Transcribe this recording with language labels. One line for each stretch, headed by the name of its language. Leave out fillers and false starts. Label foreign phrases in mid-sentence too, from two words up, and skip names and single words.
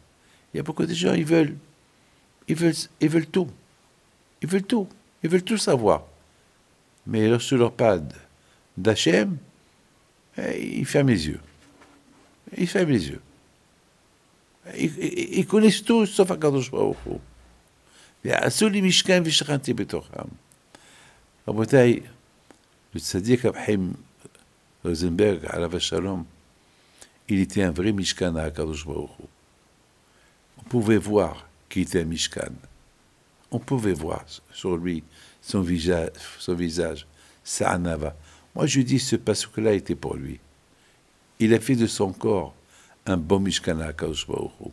French: Il y a beaucoup de gens, ils veulent tout. Ils veulent tout. Ils veulent tout savoir. Mais lorsque je leur parle d'Hachem, ils ferment les yeux. Ils ferment les yeux. Ils connaissent tout, sauf
Hebrew: הקדוש ברוך הוא. ועשו לי משכן ושכנתי בתוכם.
French: רבותיי, le tzaddik Chaim Rosenberg,
Hebrew: עליו השלום,
French: il était un vrai Mishkan à
Hebrew: הקדוש ברוך הוא.
French: On pouvait voir qu'il était un Mishkan. On pouvait voir sur lui son visage, sa anava. Moi, je dis ce passage-là était pour lui. Il a fait de son corps un bon Mishkan à
Hebrew: הקדוש ברוך הוא.